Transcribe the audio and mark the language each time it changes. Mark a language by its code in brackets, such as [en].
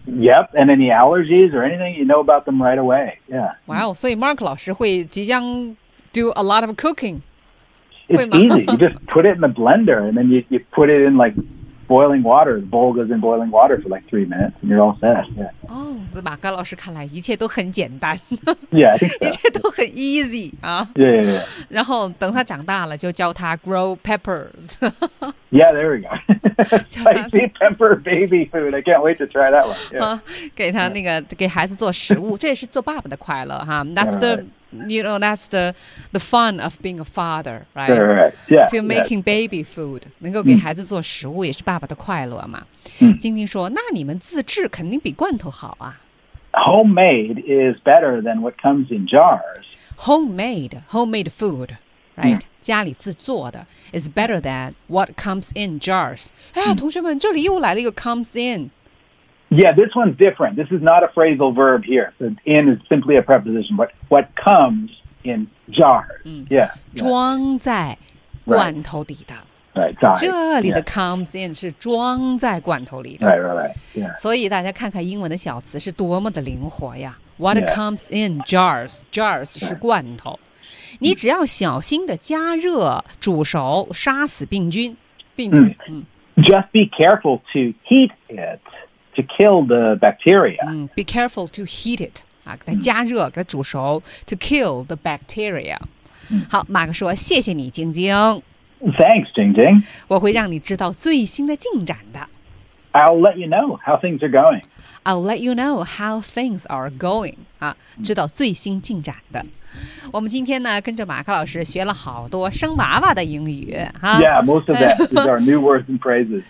[en] Yep, and any allergies or anything, you know about them right away. Yeah. Wow, so Mark [zh] 老师会即将 [en] do a lot of cooking. It's easy. You just put it in the blender and then you put it in like... Boiling water, the bowl goes in boiling water for like 3 minutes and you're all set. Yeah. [zh] Oh, 在马哥老师看来一切都很简单。 [en] yeah, I think so. [zh] 一切都很 easy. 啊、 [en] yeah, yeah, yeah. [zh] 然后等他长大了就教他 [en] grow peppers. yeah, there we go. Spicy pepper baby food. I can't wait to try that one. Yeah. [zh] 给他那个、给孩子做食物这也是做爸爸的快乐哈。 [en] That's the... You know, that's the fun of being a father, right? Right, yeah. To making baby food. [zh] 能够给孩子做食物也是爸爸的快乐嘛。晶晶说，那你们自制肯定比罐头好啊。 [en] Homemade is better than what comes in jars. Homemade food, right? [zh] 家里自做的 [en] is better than what comes in jars. [zh] 哎呀，同学们，这里又来了一个 comes in. [en] Yeah, this one's different. This is not a phrasal verb here. The in is simply a preposition, but what comes in jars.、Yeah. [zh] 装在罐头里的。 [en] Right. [zh] 这里的 comes in 是装在罐头里的。 [en] Right, right, right. Yeah. [zh] 所以大家看看英文的小词是多么的灵活呀。 [en] What、yeah. comes in jars? Jars [zh] 是罐头。 [en] Right. [zh] 你只要小心的加热、煮熟、杀死病菌。 [en] Just be careful to heat it. To kill the bacteria.、 Be careful to heat it.、 [zh] 给它加热、给它煮熟。 [en] To kill the bacteria.、 [zh] 好，马克说：“谢谢你，晶晶。” [en] Thanks, 晶晶。 [zh] 我会让你知道最新的进展的。 [en] I'll let you know how things are going. I'll let you know how things are going. [zh] 啊，知道最新进展的。我们今天呢，跟着马克老师学了好多生娃娃的英语、 [en] Yeah, most of that is our new words and phrases.